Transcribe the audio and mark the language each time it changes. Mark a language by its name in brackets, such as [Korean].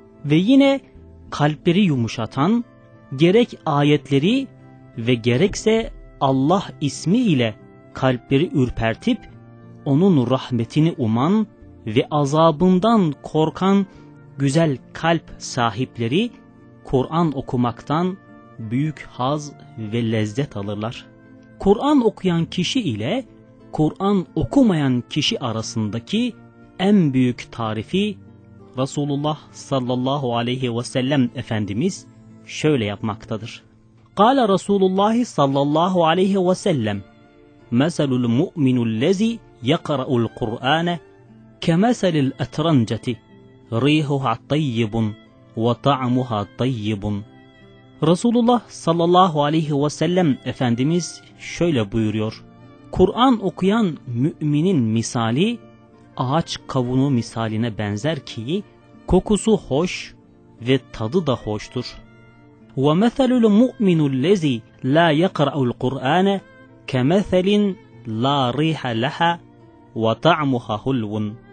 [Turkish] Ve yine kalpleri yumuşatan gerek ayetleri ve gerekse Allah ismi ile kalpleri ürpertip onun rahmetini uman ve azabından korkan güzel kalp sahipleri Kur'an okumaktan büyük haz ve lezzet alırlar. Kur'an okuyan kişi ile Kur'an okumayan kişi arasındaki en büyük tarifi Resulullah sallallahu aleyhi ve sellem Efendimiz şöyle yapmaktadır. [Arabic] قال رسول الله صلى الله عليه وسلم مثل المؤمن الذي يقرأ القرآن كمثل الأترنجة ريحها طيب وطعمها طيب. [Turkish] Resulullah sallallahu aleyhi ve sellem Efendimiz şöyle buyuruyor. Kur'an okuyan müminin misali ağaç kavunu misaline benzer ki kokusu hoş ve tadı da hoştur. [Arabic] وَمَثَلُ الْمُؤْمِنُ الَّذِي لَا يَقْرَأُ الْقُرْآنَ كَمَثَلٍ لَا رِيحَ لَهَا وَطَعْمُهَا حُلْوٌ.